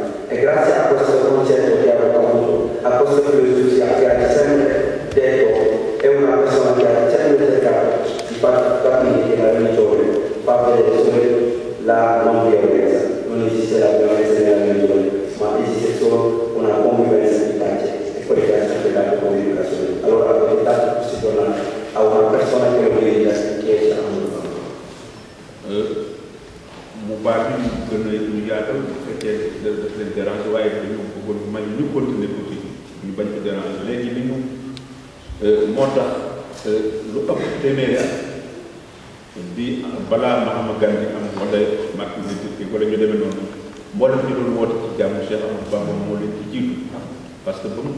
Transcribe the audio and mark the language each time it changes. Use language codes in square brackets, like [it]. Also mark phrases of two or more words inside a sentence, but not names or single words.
[it] E grazie a questo concetto che ha avuto, a questa filosofia che ha sempre detto, è una persona che ha sempre cercato di far capire che la religione fa vedere solo la non violenza. Non esiste la violenza nella religione, ma esiste solo una convivenza di pace e quello che ha sempre dato come educazione. Allora avete dato questi giornali a una persona che lo merita, che è [wo] mu baax bi ñu gën a ñu yaatal bu fekkee daf leen déranger waaye dañu bëggoon may ñu continuer tuuti ñu bañ ko déranger léegi li ñu moo tax lu ëpp téeméeri at bi balaa Mahama Gandhi am wala Martin Luther King wala ñu demee noonu mboolem ñu doon woote ci jàmm Cheikh Ahmadou Bamba moo leen ci jiitu [fr] parce que [wo] ba mu